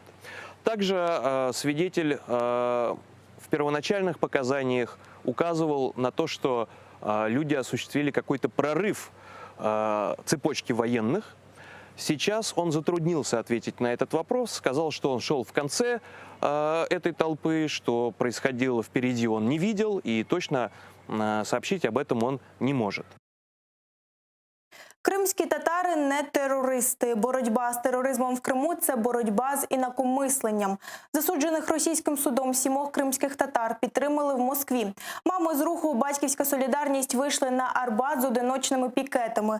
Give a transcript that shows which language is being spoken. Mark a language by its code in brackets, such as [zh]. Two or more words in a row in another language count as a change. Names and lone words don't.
[ru] Также свидетель в первоначальных показаниях указывал на то, что люди осуществили какой-то прорыв цепочки военных. Сейчас он затруднился ответить на этот вопрос, сказал, что он шел в конце этой толпы, что происходило впереди он не видел, и точно сообщить об этом он не может. [uk] Кримські татари не терористи. Боротьба з тероризмом в Криму – це боротьба з інакомисленням. Засуджених російським судом 7 кримських татар підтримали в Москві. Мами з руху «Батьківська солідарність» вийшли на Арбат з одиночними пікетами.